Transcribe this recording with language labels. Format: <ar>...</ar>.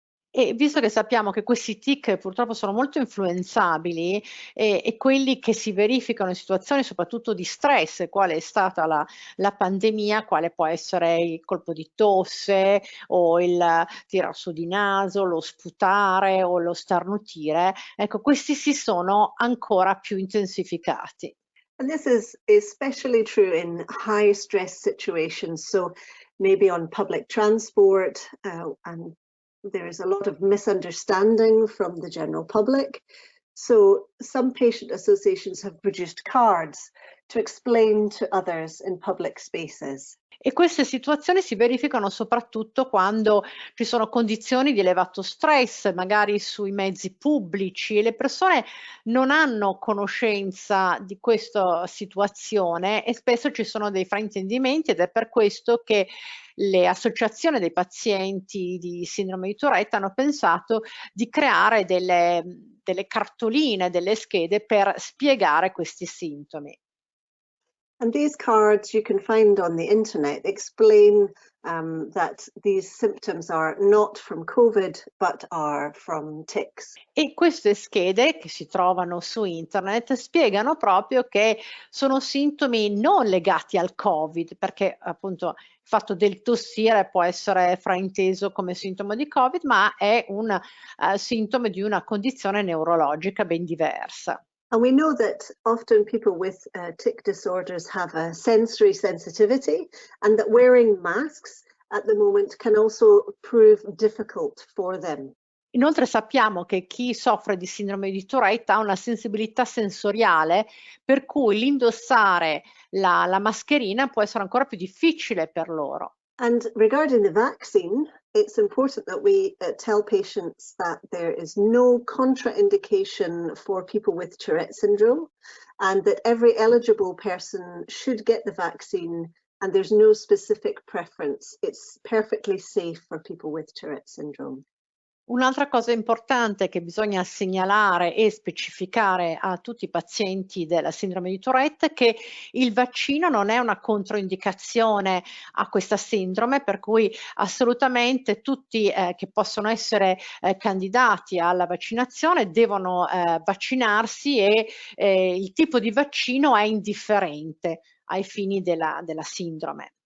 <it>E visto che sappiamo che questi tic purtroppo sono molto influenzabili e quelli che si verificano in situazioni soprattutto di stress, quale è stata la pandemia, quale può essere il colpo di tosse o il tirar su di naso, lo sputare o lo starnutire, ecco questi si sono ancora più intensificati.</it> <en>And this is especially true in high stress situations. So maybe on public transport, and there is a lot of misunderstanding from the general public. So some patient associations have produced cards to explain to others in public spaces.</en> <it>E queste situazioni si verificano soprattutto quando ci sono condizioni di elevato stress, magari sui mezzi pubblici, e le persone non hanno conoscenza di questa situazione e spesso ci sono dei fraintendimenti ed è per questo che le associazioni dei pazienti di sindrome di Tourette hanno pensato di creare delle cartoline, delle schede per spiegare questi sintomi.</it> <en>And these cards you can find on the internet explain that these symptoms are not from COVID, but are from tics.</en> <it>E queste schede che si trovano su internet spiegano proprio che sono sintomi non legati al Covid, perché appunto il fatto del tossire può essere frainteso come sintomo di Covid, ma è un sintomo di una condizione neurologica ben diversa.</it> <en>And we know that often people with tic disorders have a sensory sensitivity, and that wearing masks at the moment can also prove difficult for them.</en> <it>Inoltre sappiamo che chi soffre di sindrome di Tourette ha una sensibilità sensoriale, per cui l'indossare la mascherina può essere ancora più difficile per loro.</it> <en>And regarding the vaccine, it's important that we tell patients that there is no contraindication for people with Tourette syndrome, and that every eligible person should get the vaccine, and there's no specific preference. It's perfectly safe for people with Tourette syndrome.</en> <it>Un'altra cosa importante che bisogna segnalare e specificare a tutti i pazienti della sindrome di Tourette è che il vaccino non è una controindicazione a questa sindrome, per cui assolutamente tutti che possono essere candidati alla vaccinazione devono vaccinarsi e il tipo di vaccino è indifferente ai fini della sindrome.</it>